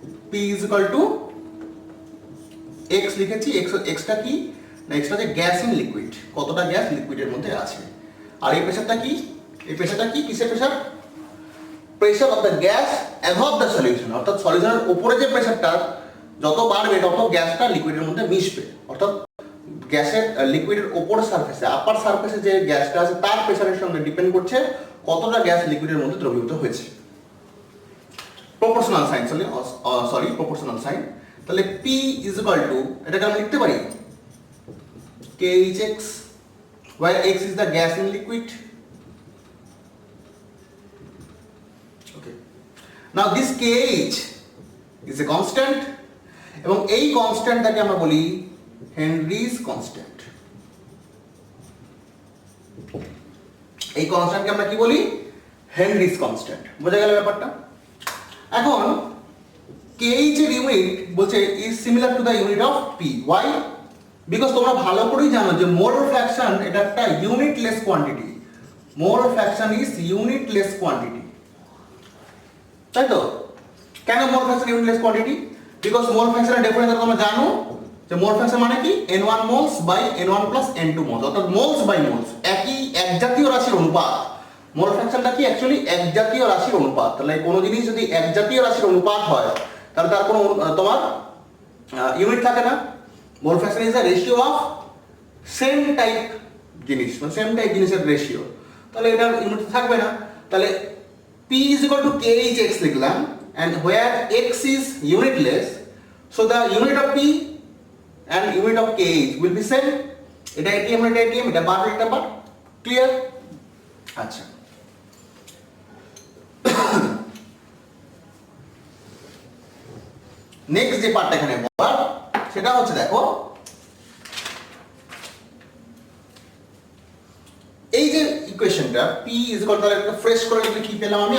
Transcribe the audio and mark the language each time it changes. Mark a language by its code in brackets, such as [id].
[en] P is equal to x [bn] লিখেছি। Extra কি না, এক্সটা যে গ্যাস ইন লিকুইড, কতটা গ্যাস লিকুইডের মধ্যে আছে। আর এই প্রেসারটা কি? এই প্রেসারটা কি কিসের pressure? [en] pressure of the gas above the solution, [bn] অর্থাৎ সলিউশনের উপরে যে প্রেসারটা যত বাড়বে তত গ্যাসটা লিকুইডের মধ্যে মিশবে, অর্থাৎ গ্যাসের লিকুইডের ওপর সারফেসে আপার সারফেসে যে গ্যাসটা আছে তার প্রেসারের সঙ্গে ডিপেন্ড করছে কতটা গ্যাস লিকুইডের মধ্যে দ্রবীভূত হয়েছে। [en] Proportional sign, proportional sign. [bn] তাহলে [en] P is equal to, [bn] এটাকে আমরা লিখতে পারি [en] KHX, where X is the gas in liquid. Okay. Now this KH is a constant, [bn] এবং এই কনস্ট্যান্টটাকে আমরা বলি হেনরিজ কনস্ট্যান্ট। এই কনস্ট্যান্টকে আমরা কি বলি? Henry's constant. বোঝা গেল ব্যাপারটা? এখন KH এর ইউনিট বলছে [en] Is similar to the unit of P। Why? Because [bn] তোমরা ভালো করেই জানো যে মোলার ফ্র্যাকশন এটা একটা ইউনিটলেস quantity. [en] molar fraction is unitless quantity, [bn] তাই তো? কেন molar fraction ইউনিটলেস quantity? [en] because [bn] molar ফ্র্যাকশনের definition তোমরা জানো যে মোলার ফ্র্যাকশন মানে কি? N1 moles by N1 plus N2 moles, অর্থাৎ মোলস বাই মোলস, একই একজাতীয় রাশির অনুপাত। মোলার ফ্র্যাকশনটা কি? অ্যাকচুয়ালি একজাতীয় রাশির অনুপাত। তাহলে কোনো জিনিস যদি একজাতীয় রাশির অনুপাত হয় তাহলে তার কোনো তোমার ইউনিট থাকে না। [en] molar fraction is the ratio of same type জিনিস, [bn] মানে [en] same type জিনিসের ratio, [bn] তাহলে এটার ইউনিট থাকবে না। তাহলে [en] P is equal to KHX [bn] লিখলাম, [en] and where X is unitless, so the unit of P and unit of KH will be same. [bn] এটা ATM, এটা ATM, এটা বার, এটা বার। ক্লিয়ার? আচ্ছা, নেক্সট যে পার্টটা এখানে বলার সেটা হচ্ছে, দেখো এই যে ইকুয়েশনটা P is equal to, তাহলে ফ্রেশ করে লিখলে কি পেলাম আমি?